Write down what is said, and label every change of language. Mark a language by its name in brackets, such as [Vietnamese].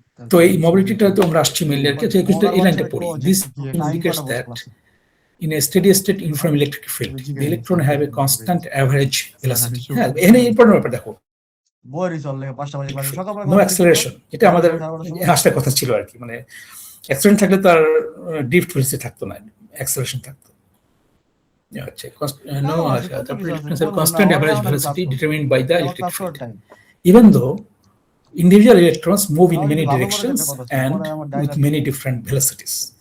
[Bangla] তো এই মোবিলিটিটা তো আমরা আসছি মেইনলি আর কি। এই লাইনটা পড়ি, [English] This indicates that in a steady state uniform electric field the electron have a constant average velocity। [Bangla] হ্যাঁ, এখানে ইম্পর্টেন্ট ব্যাপার দেখো, বইরি চললে 5টা বাজে ক্লাসে সকালবেলা [English] No acceleration. [Bangla] এটা আমাদের আসার কথা ছিল আর কি, মানে অ্যাক্সেলারেশন থাকলে তার ড্রিফট ভেলোসিটি থাকতো না, অ্যাক্সেলারেশন থাকতো। [English] আচ্ছা, no constant average velocity determined by the electric field even though individual electrons move in many directions and with many different velocities।